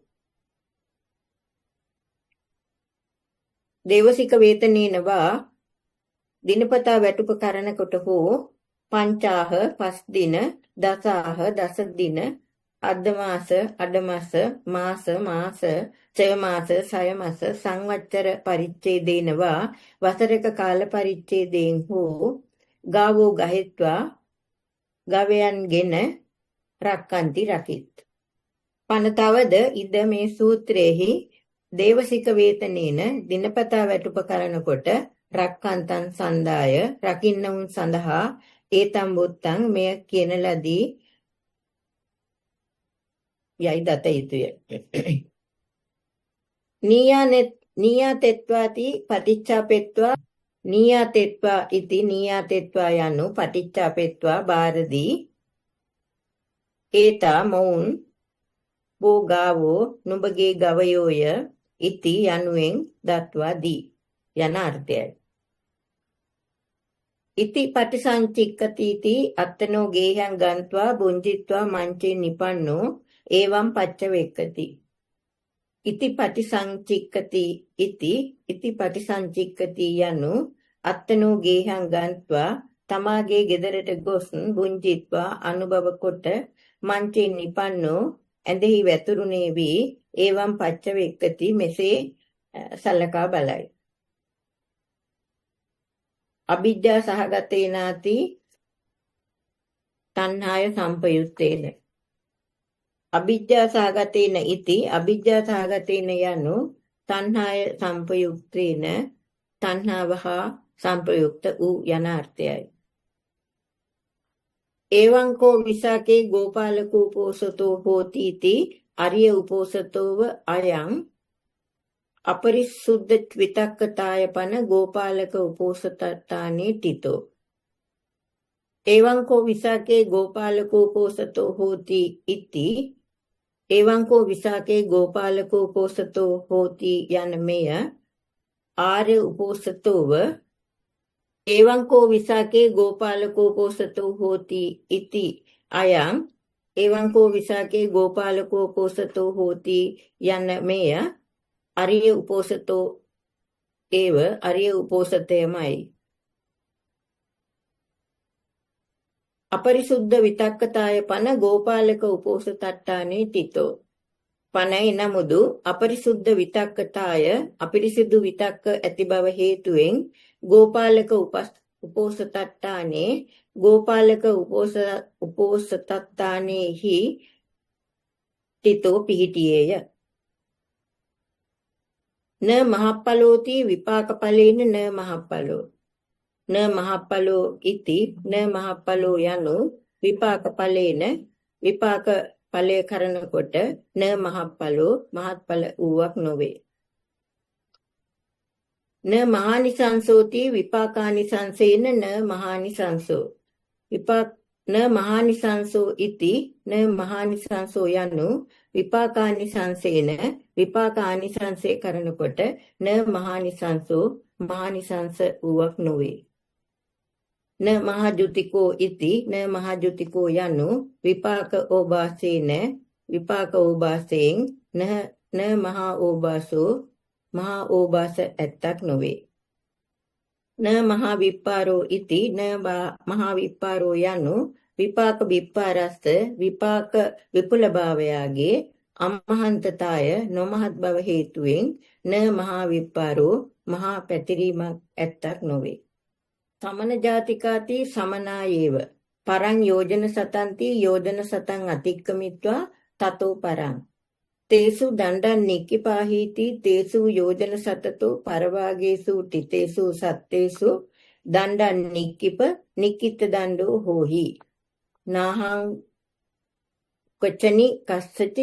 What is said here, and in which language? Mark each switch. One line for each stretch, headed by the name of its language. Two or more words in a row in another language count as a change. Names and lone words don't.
Pali: දේවසික වේතනේන වා
Sinhala: දිනපතා වැටුප කරනකොට හෝ පංචාහ පස් දින දසාහ දස දින අද්දමාස අඩමාස මාස චය මාස සය මාස
Pali: සංවච්චර පරිච්ඡේදේනවා
Sinhala: වසරක කාල පරිච්ඡේදයෙන් හෝ
Pali: ගාවෝ ගහෙත්වා
Sinhala: ගවයන්ගෙන රක්칸ති රකිත්. පනතවද ඉද මේ සූත්‍රයේහි
Pali: දේවසික වේතනේන
Sinhala: දිනපතා වැටුප කරනකොට
Pali: රක්칸තන් සන්දාය
Sinhala: රකින්නවුන් සඳහා
Pali: ඒතම් බුත්තං
Sinhala: මෙය කියන ලදී යයි දත යුතුය.
Pali: නීයාතෙත්වාති පටිච්චාපෙත්වා නීයාතෙත්වා ඉති නීයාතෙත්වා යනු පටිච්චාපෙත්වා බාරදී ඒතා මොවුන් බෝගාවෝ
Sinhala: නුඹගේ ගවයෝය
Pali: ඉති
Sinhala: යනුවෙන් දත්වා දී යන අර්ථයයි.
Pali: ඉති පටිසංචික්කතිති අත්තනෝ ගේහං ගන්්වා බුංජිත්වා මංචේ නිපන්නෝ ඒවම් පච්චවෙක්කති. ඉති පටිසංචික්කති යනු අත්තනෝ ගේහං ගන්්වා
Sinhala: තමාගේ ගෙදරට ගොස්
Pali: බුංජිත්වා
Sinhala: අනුභව කොට
Pali: මංචේ නිපන්නෝ
Sinhala: ඇඳෙහි වැතුරුනේ වී
Pali: ඒවම් පච්චවෙක්කති
Sinhala: මෙසේ සලකා බලයි.
Pali: අවිජ්ජා සහගතේනාති තණ්හාය සම්පයුත්තේන. අවිජ්ජා සහගතේන ඉති අවිජ්ජා සහගතේන යනු තණ්හාය සම්පයුක්තේන
Sinhala: තණ්හාවහ සම්පයුක්ත වූ යන අර්ථයයි.
Pali: එවං කෝ විසාකේ ගෝපාලකෝ උපෝසතෝ හෝති इति අරිය උපෝසතෝව අයං අපරිසුද්ධ විතක්කතාය පන ගෝපාලක උපෝසතට්ඨානේ තිතෝ. එවං කෝ විසාකේ ගෝපාලකෝ උපෝසතෝ හෝති इति එවං කෝ විසාකේ ගෝපාලකෝ උපෝසතෝ හෝති
Sinhala: යන මෙය ආර්ය
Pali: උපෝසතෝව එවං කෝ විසාකේ ගෝපාලකෝ උපෝසතෝ හෝති इति අයං එවං කෝ විසාකේ ගෝපාලකෝ උපෝසතෝ හෝති
Sinhala: යන මෙය
Pali: අරිය උපෝසතෝ ඒව අරිය උපෝසතයමයි. අපරිසුද්ධ විතක්කතාය පන ගෝපාලක උපෝසතට්ඨානේ තිතෝ. පනයි නමුදු අපරිසුද්ධ විතක්කතාය
Sinhala: අපිරිසිදු විතක්ක ඇති බව හේතුවෙන්
Pali: ගෝපාලක උපෝසතට්ඨානේ ගෝපාලක උපෝසතට්ඨානේහි තිතෝ පිහිටියේය. න මහප්පලෝති විපාක ඵලේන න මහප්පලෝ න මහප්පලෝ ඉති න මහප්පලෝ යනු විපාක ඵලේන
Sinhala: විපාක ඵලය කරනකොට
Pali: න මහප්පලෝ
Sinhala: මහත්ඵල වූවක් නොවේ.
Pali: න මහානිසංසෝති විපාකානිසංසේන න මහානිසංසෝ විපාක න මහානිසංසෝ ඉති න මහානිසංසෝ යනු විපාකානිසංසේන විපාකානිසංසේ කරනකොට න මහානිසංසෝ
Sinhala: මහානිසංස වූවක් නොවේ.
Pali: න මහජුතිකෝ ඉති න මහජුතිකෝ යනු විපාක ඕභාසේන
Sinhala: විපාක ඕභාසයෙන්
Pali: න මහා ඕභාසෝ
Sinhala: මහා ඕභාස ඇත්තක් නොවේ.
Pali: න මහා විප්පාරෝ ඉති න මහා විප්පාරෝ යනු විපාක විප්පාරස්ස
Sinhala: විපාක විපුල භාවයාගේ
Pali: අමහන්තතාය
Sinhala: නොමහත් බව හේතුවෙන්
Pali: න මහා විප්පාරෝ
Sinhala: මහා පැතිරීමක් ඇත්තක් නොවේ.
Pali: සමන ජාතිකාති සමනායේව පරං යෝජන සතන්ති යෝජන සතං අතික්කමිත්වා තතෝ පරං තේසු දණ්ඩං නික්කිපාහීති තේසු යෝජන සතතෝ පරවාගේසු තිතේසු සත්තේසු දණ්ඩං නික්කිප නික්කිත දණ්ඩෝ හෝහි නාහං කොච්චනි කස්සති